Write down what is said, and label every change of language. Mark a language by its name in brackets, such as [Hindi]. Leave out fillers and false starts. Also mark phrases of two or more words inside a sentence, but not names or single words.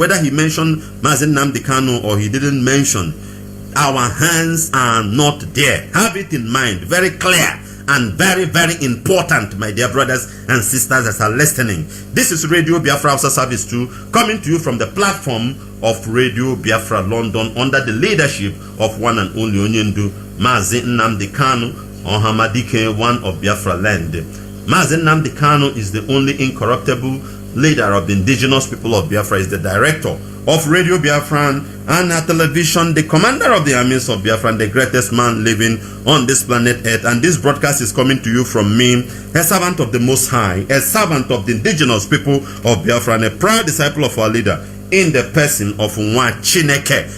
[English] Whether he mentioned Mazi Nnamdi Kanu or he didn't mention, our hands are not there. Have it in mind. Very clear and very, very important, my dear brothers and sisters that are listening. This is Radio Biafra Hausa Service 2 coming to you from the platform of Radio Biafra London under the leadership of one and only Onyendu Mazi Nnamdi Kanu Muhammadike, one of Biafra land. Mazi Nnamdi Kanu is the only incorruptible leader of the indigenous people of Biafra, is the director of Radio Biafra and at television, the commander of the armies of Biafra, and the greatest man living on this planet Earth. And this broadcast is coming to you from me, a servant of the Most High, a servant of the indigenous people of Biafra, and a proud disciple of our leader in the person of Nwa Chineke.